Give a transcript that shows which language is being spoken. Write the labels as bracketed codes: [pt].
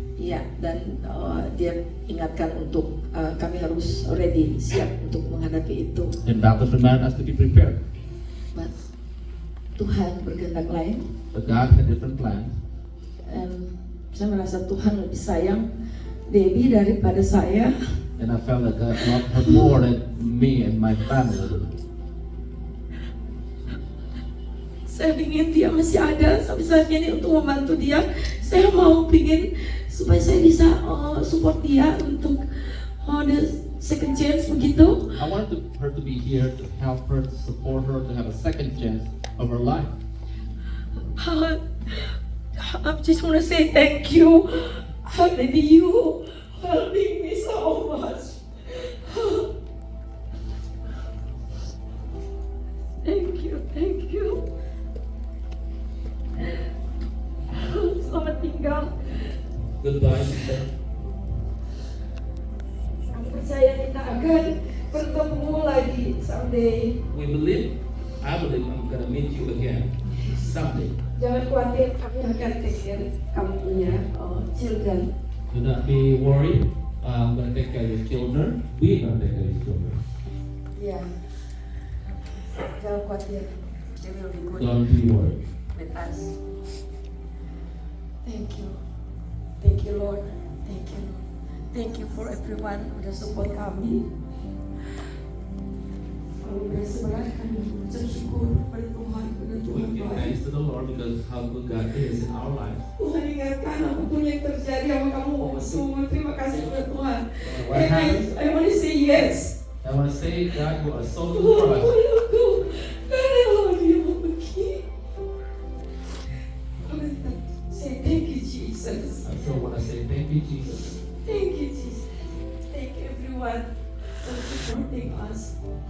[id] Iya, dan dia ingatkan untuk kami harus ready, siap untuk menghadapi itu. [en] And doctors remind us to be prepared. But [id] Tuhan berkehendak lain, [en] But God had different plans. [id] dan saya merasa Tuhan lebih sayang Debbie daripada saya. [en] And I felt that God loved her more than me and my family. [id] Saya ingin dia masih ada sampai saat ini untuk membantu dia. Saya mau ingin supaya saya bisa support dia untuk [en] the second chance [id] begitu. [en] I wanted her to be here to help her, to support her, to have a second chance of her life. I just want to say thank you, Lady, you helping me so much. Thank you, thank you. [id] Selamat tinggal. [en] Goodbye, sister. [id] Aku percaya kita akan bertemu lagi [en] someday. We believe, I believe I'm gonna meet you again someday. [id] Jangan khawatir, kami akan [en] take care [id] kamu punya [en] children. Do not be worried. I'm gonna take care of your children. We gonna take care of your children. [id] Ya, jangan khawatir. [en] They will be good Don't be worried. with us. Thank you Lord, thank you for everyone [id] udah [en] support kami. [id] Kami bersebelah kami mengucap syukur pada Tuhan, pada Tuhan [en] We give [id] baik. [en] thanks to the Lord because how good God is in our lives. [id] Tuhan ingatkan apapun yang terjadi sama kamu, semua terima kasih pada Tuhan. [en] What And happens? I want to say yes. I want to say, God, you are so good [id] Tuhan, [en] for us. [id] aku rela dia mau pergi. [en] I want to say thank you Jesus. I still want to say thank you, Jesus. Thank you, Jesus. Thank you, everyone for supporting us.